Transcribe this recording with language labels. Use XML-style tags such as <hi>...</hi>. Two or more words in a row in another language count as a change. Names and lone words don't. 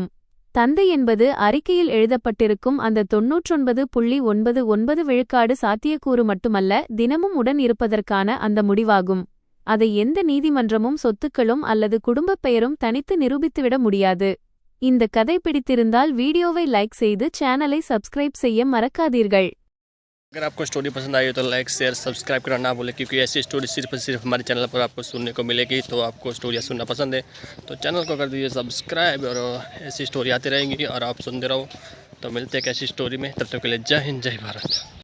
<ta>தந்தை என்பது அறிக்கையில் எழுதப்பட்டிருக்கும் அந்த 99.99 விழுக்காடு சாத்தியக்கூறு மட்டுமல்ல, தினமும் உடன் இருப்பதற்கான அந்த முடிவாகும். அதை எந்த நீதிமன்றமும் சொத்துக்களும் அல்லது குடும்பப் பெயரும் தனித்து நிரூபித்துவிட முடியாது. இந்த கதை பிடித்திருந்தால் வீடியோவை லைக் செய்து சேனலை சப்ஸ்கிரைப் செய்ய மறக்காதீர்கள்.</ta> <hi>अगर आपको स्टोरी पसंद आई हो तो</hi> <en>like share subscribe</en> <hi>करना ना भूलें, क्योंकि ऐसी स्टोरी सिर्फ और सिर्फ हमारे चैनल पर आपको सुनने को मिलेगी। तो आपको स्टोरियाँ सुनना पसंद है तो चैनल को कर दीजिए सब्सक्राइब, और ऐसी स्टोरी आती रहेंगी और आप सुनते रहो। तो मिलते हैं एक ऐसी स्टोरी में, तब तक के लिए जय हिंद जय भारत।</hi>